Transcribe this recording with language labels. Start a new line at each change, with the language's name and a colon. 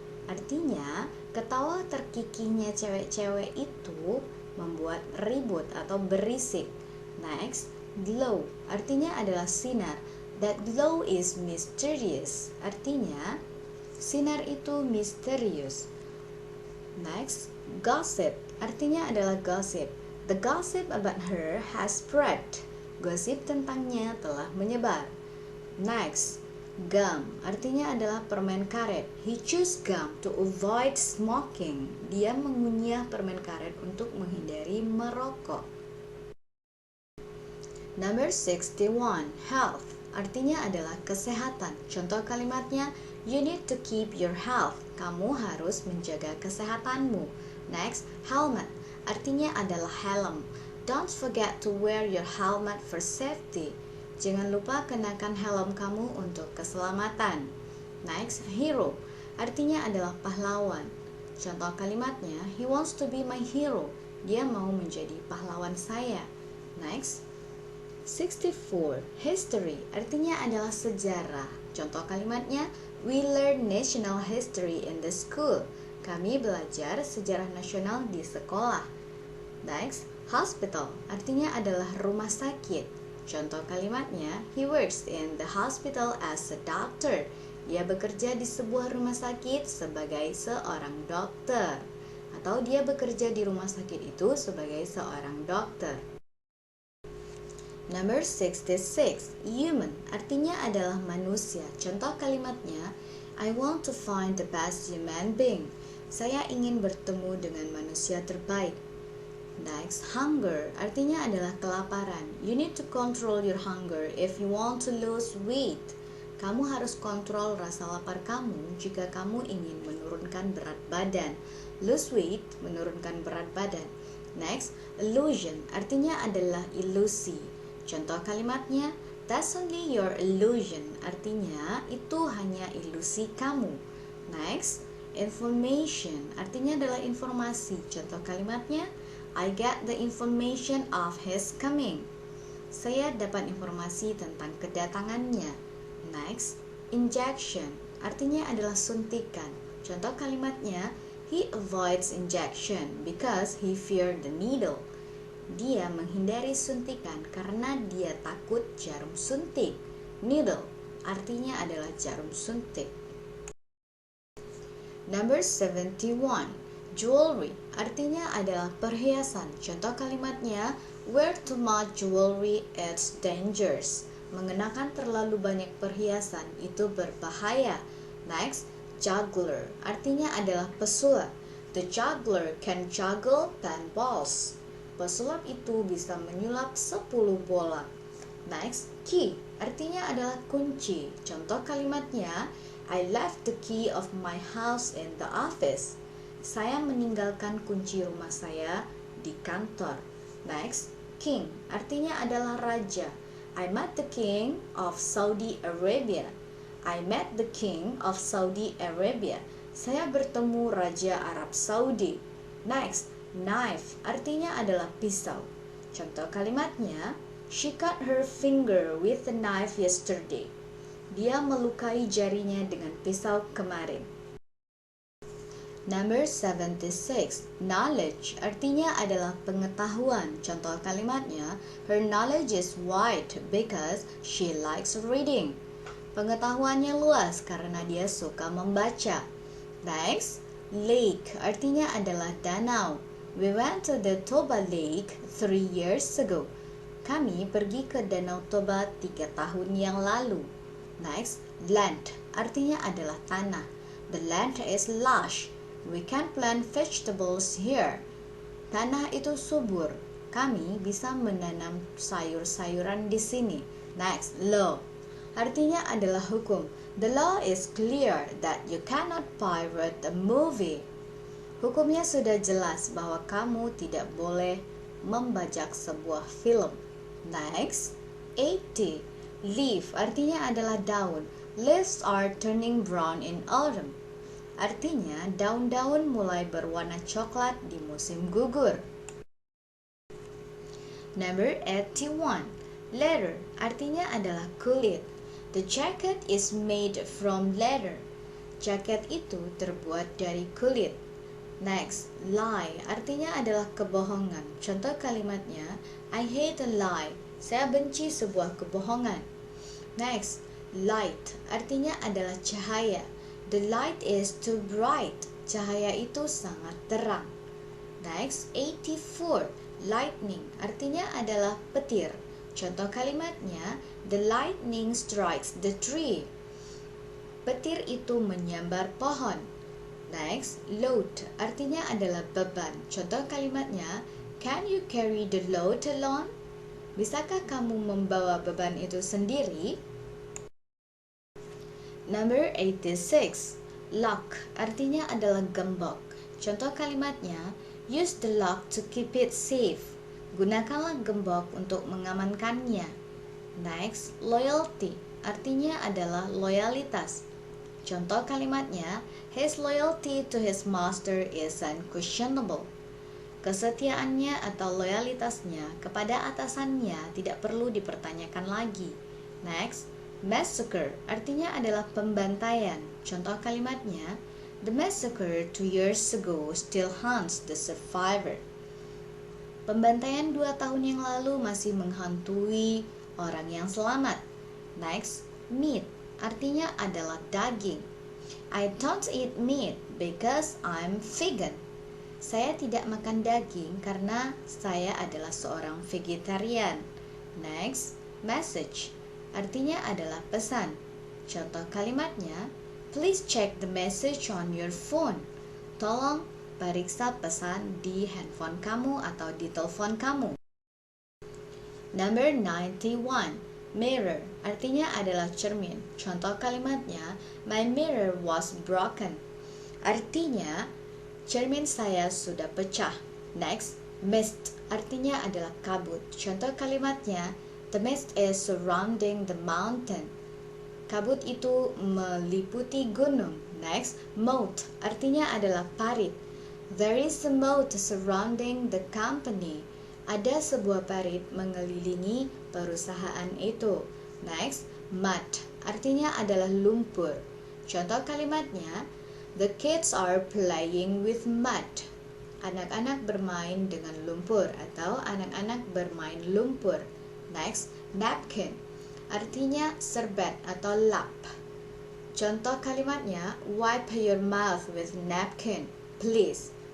Indonesian: Artinya, ketawa terkikiknya cewek-cewek itu membuat ribut atau berisik. Next, glow artinya adalah sinar.
English: That glow is mysterious.
Indonesian: Artinya, sinar itu misterius. Next, gossip artinya adalah gossip.
English: The gossip about her has spread.
Indonesian: Gosip tentangnya telah menyebar. Next, gum artinya adalah permen karet.
English: He chose gum to avoid smoking.
Indonesian: Dia mengunyah permen karet untuk menghindari merokok.
English: Number 61.
Indonesian: Health artinya adalah kesehatan. Contoh kalimatnya,
English: you need to keep your health.
Indonesian: Kamu harus menjaga kesehatanmu. Next, helmet artinya adalah helm.
English: Don't forget to wear your helmet for safety.
Indonesian: Jangan lupa kenakan helm kamu untuk keselamatan.
English: Next, hero
Indonesian: artinya adalah pahlawan. Contoh kalimatnya,
English: he wants to be my hero.
Indonesian: Dia mau menjadi pahlawan saya. Next, 64.
English: History
Indonesian: artinya adalah sejarah. Contoh kalimatnya,
English: we learn national history in the school.
Indonesian: Kami belajar sejarah nasional di sekolah. Next, hospital artinya adalah rumah sakit. Contoh kalimatnya,
English: he works in the hospital as a doctor.
Indonesian: Dia bekerja di sebuah rumah sakit sebagai seorang dokter. Atau dia bekerja di rumah sakit itu sebagai seorang dokter.
English: Number 66.
Indonesian: Human artinya adalah manusia. Contoh kalimatnya,
English: I want to find the best human being.
Indonesian: Saya ingin bertemu dengan manusia terbaik. Next, hunger artinya adalah kelaparan.
English: You need to control your hunger if you want to lose weight.
Indonesian: Kamu harus kontrol rasa lapar kamu jika kamu ingin menurunkan berat badan.
English: Lose weight,
Indonesian: menurunkan berat badan. Next, illusion artinya adalah ilusi. Contoh kalimatnya,
English: that's only your illusion.
Indonesian: Artinya, itu hanya ilusi kamu. Next, information artinya adalah informasi. Contoh kalimatnya,
English: I get the information of his coming.
Indonesian: Saya dapat informasi tentang kedatangannya. Next, injection artinya adalah suntikan. Contoh kalimatnya,
English: he avoids injection because he feared the needle.
Indonesian: Dia menghindari suntikan karena dia takut jarum suntik. Needle, artinya adalah jarum suntik.
English: Number 71.
Indonesian: Jewelry artinya adalah perhiasan. Contoh kalimatnya,
English: wear too much jewelry it's dangerous.
Indonesian: Mengenakan terlalu banyak perhiasan itu berbahaya. Next, juggler artinya adalah pesulap.
English: The juggler can juggle 10 balls.
Indonesian: Pesulap itu bisa menyulap 10 bola. Next, key artinya adalah kunci. Contoh kalimatnya,
English: I left the key of my house in the office.
Indonesian: Saya meninggalkan kunci rumah saya di kantor.
English: Next, king
Indonesian: artinya adalah raja.
English: I met the king of Saudi Arabia. I met the king of Saudi Arabia.
Indonesian: Saya bertemu Raja Arab Saudi. Next, knife artinya adalah pisau. Contoh kalimatnya,
English: she cut her finger with a knife yesterday.
Indonesian: Dia melukai jarinya dengan pisau kemarin.
English: Number 76.
Indonesian: Knowledge artinya adalah pengetahuan. Contoh kalimatnya,
English: her knowledge is wide because she likes reading.
Indonesian: Pengetahuannya luas karena dia suka membaca. Next, lake artinya adalah danau.
English: We went to the Toba Lake 3 years ago.
Indonesian: Kami pergi ke Danau Toba 3 tahun yang lalu. Next, land artinya adalah tanah.
English: The land is lush. We can plant vegetables here.
Indonesian: Tanah itu subur. Kami bisa menanam sayur-sayuran di sini. Next, law artinya adalah hukum.
English: The law is clear that you cannot pirate a movie.
Indonesian: Hukumnya sudah jelas bahwa kamu tidak boleh membajak sebuah film. Next, 80. Leaf artinya adalah daun.
English: Leaves are turning brown in autumn.
Indonesian: Artinya daun-daun mulai berwarna coklat di musim gugur.
English: Number 81.
Indonesian: Leather artinya adalah kulit.
English: The jacket is made from leather.
Indonesian: Jaket itu terbuat dari kulit. Next, lie artinya adalah kebohongan. Contoh kalimatnya,
English: I hate a lie.
Indonesian: Saya benci sebuah kebohongan. Next, light artinya adalah cahaya.
English: The light is too bright.
Indonesian: Cahaya itu sangat terang. Next, 84. Lightning artinya adalah petir. Contoh kalimatnya,
English: the lightning strikes the tree.
Indonesian: Petir itu menyambar pohon. Next, load artinya adalah beban. Contoh kalimatnya,
English: can you carry the load alone?
Indonesian: Bisakah kamu membawa beban itu sendiri?
English: Number 86.
Indonesian: Lock artinya adalah gembok. Contoh kalimatnya,
English: use the lock to keep it safe.
Indonesian: Gunakanlah gembok untuk mengamankannya. Next, loyalty artinya adalah loyalitas. Contoh kalimatnya,
English: his loyalty to his master is unquestionable.
Indonesian: Kesetiaannya atau loyalitasnya kepada atasannya tidak perlu dipertanyakan lagi. Next, massacre artinya adalah pembantaian. Contoh kalimatnya,
English: the massacre 2 years ago still haunts the survivor.
Indonesian: Pembantaian 2 tahun yang lalu masih menghantui orang yang selamat. Next, meat artinya adalah daging.
English: I don't eat meat because I'm vegan.
Indonesian: Saya tidak makan daging karena saya adalah seorang vegetarian. Next, message artinya adalah pesan. Contoh kalimatnya,
English: please check the message on your phone.
Indonesian: Tolong periksa pesan di handphone kamu atau di telepon kamu.
English: Number 91.
Indonesian: Mirror artinya adalah cermin. Contoh kalimatnya,
English: my mirror was broken.
Indonesian: Artinya, cermin saya sudah pecah. Next, mist artinya adalah kabut. Contoh kalimatnya,
English: the mist is surrounding the mountain.
Indonesian: Kabut itu meliputi gunung. Next, moat artinya adalah parit.
English: There is a moat surrounding the company.
Indonesian: Ada sebuah parit mengelilingi perusahaan itu. Next, mud artinya adalah lumpur. Contoh kalimatnya,
English: the kids are playing with mud.
Indonesian: Anak-anak bermain dengan lumpur atau anak-anak bermain lumpur. Next, napkin artinya serbet atau lap. Contoh kalimatnya,
English: wipe your mouth with napkin, please.